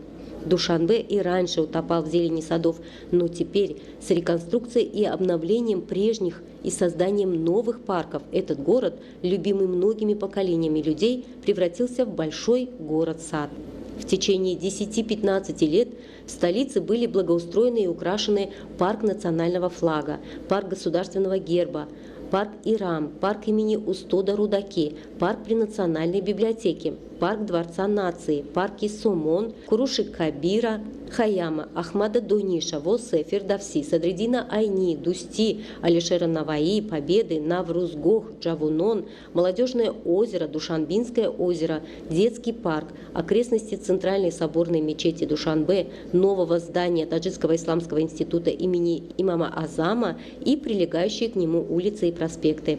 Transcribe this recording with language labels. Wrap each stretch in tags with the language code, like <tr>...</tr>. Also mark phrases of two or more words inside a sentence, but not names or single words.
<ru>Душанбе и раньше утопал в зелени садов, но теперь с реконструкцией и обновлением прежних и созданием новых парков этот город, любимый многими поколениями людей, превратился в большой город-сад. В течение 10-15 лет в столице были благоустроены и украшены парк национального флага, парк государственного герба, парк Ирам, парк имени Устода Рудаки, парк при Национальной библиотеке, парк Дворца нации, парки Сомон, Куруши Кабира, Хаяма, Ахмада Дониша, Восе, Фердавси, Садридина Айни, Дусти, Алишера Наваи, Победы, Наврузгох, Джавунон, Молодежное озеро, Душанбинское озеро, Детский парк, окрестности Центральной соборной мечети Душанбе, нового здания Таджикского исламского института имени имама Азама и прилегающие к нему улицы и проспекты.</ru>